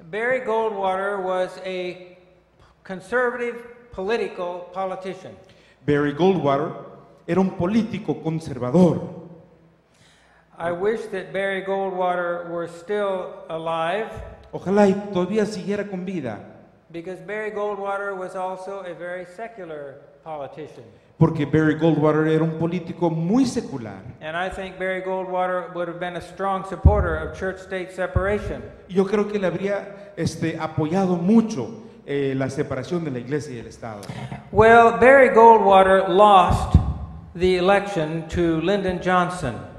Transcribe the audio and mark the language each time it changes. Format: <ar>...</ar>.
<en>Barry Goldwater was a conservative politician.</en> <es>Barry Goldwater era un político conservador.</es> <en>I wish that Barry Goldwater were still alive,</en> <es>Ojalá y todavía siguiera con vida,</es> <en>because Barry Goldwater was also a very secular politician.</en> <es>porque Barry Goldwater era un político muy secular.</es> <en>And I think Barry Goldwater would have been a strong supporter of church-state separation.</en> <es>Yo creo que le habría apoyado mucho la separación de la iglesia y el Estado.</es> <en>Well, Barry Goldwater lost the election to Lyndon Johnson.</en>